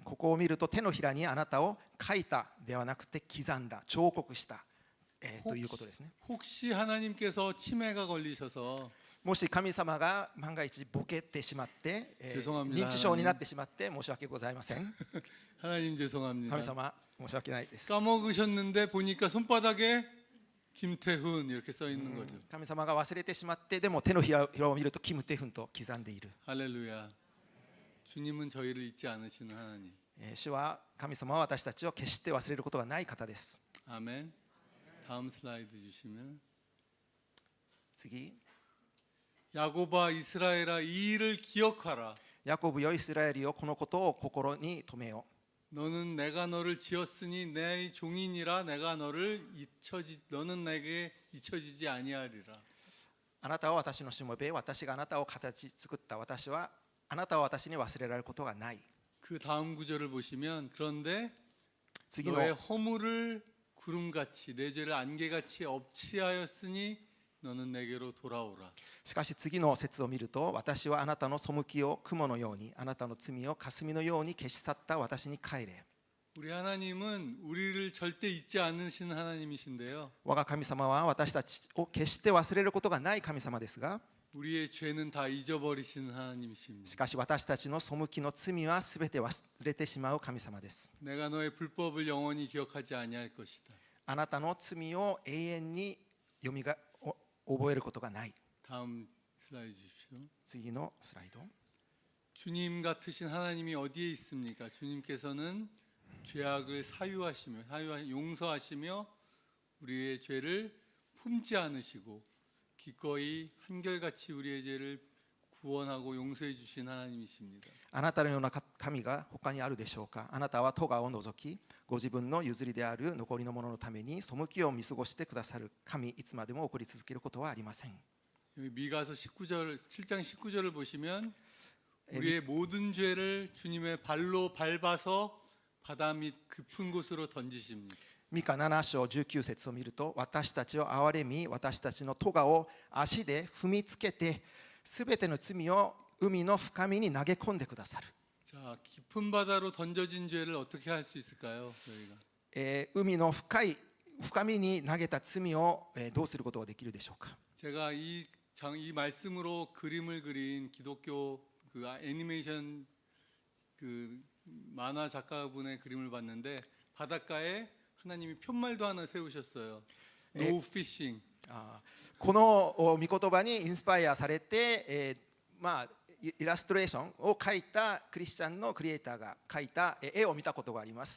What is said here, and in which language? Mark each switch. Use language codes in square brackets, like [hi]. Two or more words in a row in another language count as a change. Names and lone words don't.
[ja] ここを見ると、手のひらにあなたを書いたではなくて刻んだ、彫刻した、ということですね。 [ko] 혹시 하나님께서 치매가 걸리셔서 [ja] もし神様が万が一ボケてしまって、 [ko] 죄송합니다. [ja] 認知症になってしまって申し訳ございません。 [ko] 하나님 죄송합니다. [ja] 神様申し訳ないです。 [ko] 까먹으셨는데 보니까 손바닥에 김태훈 이렇게 써 있는 거죠. [ja] 神様が忘れてしまって、でも手のひらを見るとキム・テフンと刻んでいる。 [ko] 할렐루야. 주님은 저희를 잊지 않으시는 하나님. [ja] 主は、神様は私たちを決して忘れることがない方です。 [ko] 아멘. 다음 슬라이드 주시면. [ja] 次、 [ko] 야고바 이스라엘아 이 일을 기억하라. [ja] ヤコブよイスラエルよ、このことを心に留めよ。 [ko] 너는 내가 너를 지었으니 내 종이니라 내가 너는 내게 잊혀지지 아니하리라. [ja] あなたは私のしもべ、私があなたを形作った。あなたは私に忘れられることがない。 [ko] 그 다음 구절을 보시면 그런데 [ja] 次の [ko] 너의 허물을 구름같이 내 죄를 안개같이 엎치하였으니 너는 내게로 돌아오라. [ja] しかし次の節を見ると、私はあなたの背きを雲のように、あなたの罪を霞のように消し去った私に帰れ。 [ko] 우리 하나님은 우리를 절대 잊지 않으시는 하나님이신데요. [ja] 我が神様は私たちを決して忘れることがない神様ですが、 [ko] 우리의 죄는 다 잊어버리시는 하나님이십니다. [ja] しかし私たちの背きの罪はすべて忘れてしまう神様です。 [ko] 내가 너의 불법을 영원히 기억하지 아니할 것이다. [ja] あなたの罪を永遠に覚えることがない。 [ko] 다음 슬라이드 주십시오. [ja] 次のスライド。 [ko] 주님 같으신 하나님이 어디에 있습니까? 주님께서는 죄악을 용서하시며 우리의 죄를 품지 않으시고 기꺼이 한결같이 우리의 죄를 구원하고 용서해 주신 하나님이십니다. [ja] あなたのような神が他にあるでしょうか。あなたは咎を除き、ご自分の譲りである残りのもののために背きを見過ごしてくださる神、いつまでも起こり続けることはありません。 [ko] 여기 미가서 7장 19절을 보시면 우리의 모든 죄를 주님의 발로 밟아서 바다 밑 깊은 곳으로 던지십니다. [ja] ミカ7章19節を見ると、私たちを憐れみ、私たちの咎を足で踏みつけて、すべての罪を海の深みに投げ込んでくださる。 [ko] 자, 깊은 바다로 던져진 죄를 어떻게 할 수 있을까요? 저희가 [ja] 海の深みに投げた罪をどうすることができるでしょうか。 [ko] 제가 이 말씀으로 그림을 그린 기독교 그 애니메이션 그 만화 작가분의 그림을 봤는데 바닷가에 하나님이 푯말도 하나 세우셨어요. [en] No fishing. [ja] この御言葉にインスパイアされて、イラストレーションを描いたクリスチャンのクリエイターが描いた絵を見たことがあります。